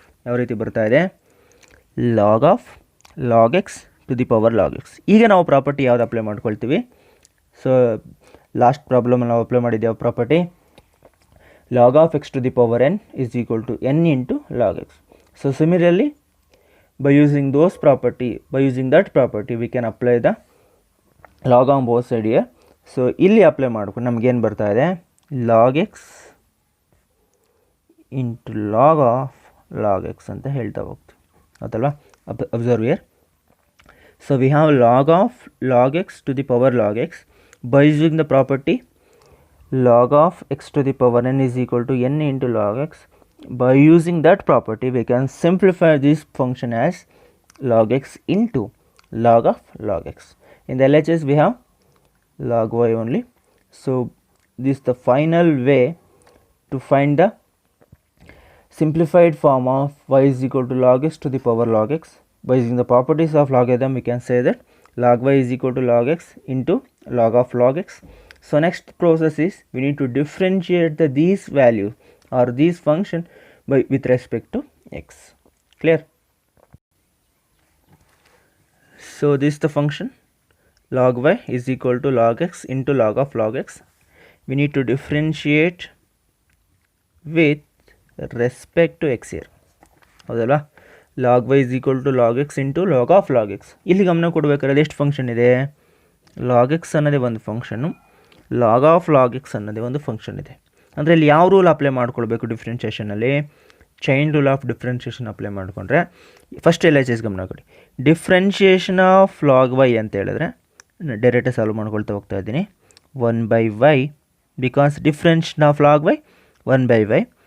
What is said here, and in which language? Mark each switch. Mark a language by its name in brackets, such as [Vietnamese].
[Kannada] ಯಾವ ರೀತಿ ಬರ್ತಾ ಇದೆ, [English] log of log x [Kannada] to the power log X. ಈಗ ನಾವು ಪ್ರಾಪರ್ಟಿ ಯಾವ್ದು ಅಪ್ಲೈ ಮಾಡ್ಕೊಳ್ತೀವಿ, ಸೊ ಲಾಸ್ಟ್ ಪ್ರಾಬ್ಲಮಲ್ಲಿ ನಾವು ಅಪ್ಲೈ ಮಾಡಿದ್ದು ಯಾವ property, [English] Log of x to the power n is equal to n into log x. So similarly by using that property we can apply the log on both side here. [Kannada] So ಇಲ್ಲಿ apply ಮಾಡ್ಕೊಂಡು ನಮಗೇನು ಬರ್ತಾ ಇದೆ, [English] log x into log of log x [Kannada] ಅಂತ ಹೇಳ್ತಾ ಹೋಗ್ತೀವಿ. ಹೌದಲ್ವಾ? [English] Observe here. So we have log of log x to the power log x by using the property log of x to the power n is equal to n into log x. By using that property we can simplify this function as log x into log of log x. In the LHS we have log y only. So this is the final way to find the simplified form of y is equal to log x to the power log x. By using the properties of logarithm we can say that log y is equal to log x into log of log x. So next process is we need to differentiate these values or these function with respect to x. Clear? So this is the function log y is equal to log x into log of log x. We need to differentiate with respect to x here. [Kannada] ಹೌದಲ್ವಾ? [English] log y is equal to log x into log of log x. [Kannada] ಇಲ್ಲಿ ಗಮನ ಕೊಡಬೇಕಾದ್ರೆ ಎಷ್ಟು function ಇದೆ, log x ಅನ್ನೋದೇ ಒಂದು function, [English] log of log x [Kannada] ಅನ್ನೋದೇ ಒಂದು ಫಂಕ್ಷನ್ ಇದೆ. ಅಂದರೆ ಇಲ್ಲಿ ಯಾವ ರೂಲ್ ಅಪ್ಲೈ ಮಾಡ್ಕೊಳ್ಬೇಕು ಡಿಫ್ರೆನ್ಷಿಯೇಷನಲ್ಲಿ, [English] chain rule of differentiation [Kannada] apply ಮಾಡಿಕೊಂಡ್ರೆ ಫಸ್ಟ್ ಎಲ್ ಎಚ್ ಎಸ್ ಗಮನ ಕೊಡಿ, [English] differentiation of log y [Kannada] ಅಂತ ಹೇಳಿದ್ರೆ ಡೈರೆಕ್ಟಾಗಿ ಸಾಲ್ವ್ ಮಾಡ್ಕೊಳ್ತಾ ಹೋಗ್ತಾ ಇದ್ದೀನಿ, 1/y [English] Because differentiation of log y 1/y.